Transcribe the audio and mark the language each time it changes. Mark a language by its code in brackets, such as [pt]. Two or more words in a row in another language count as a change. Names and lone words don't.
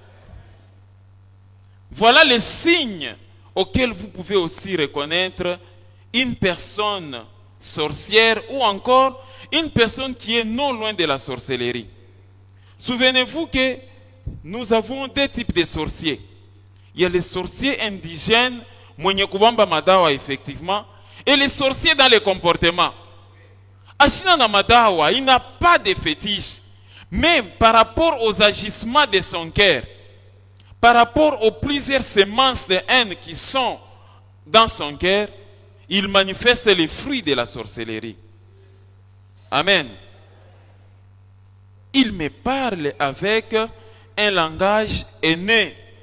[fr] Voilà les signes auxquels vous pouvez aussi reconnaître une personne sorcière ou encore une personne qui est non loin de la sorcellerie. Souvenez-vous que nous avons deux types de sorciers. Il y a les sorciers indigènes, [sw] mwenye kubamba madawa [fr] effectivement, et les sorciers dans le comportement. [sw] Ashina na madawa, [fr] il n'a pas de fétiche, mais par rapport aux agissements de son cœur, par rapport aux plusieurs semences de haine qui sont dans son cœur, il manifeste les fruits de la sorcellerie. Amen. Il me parle avec un langage aîné.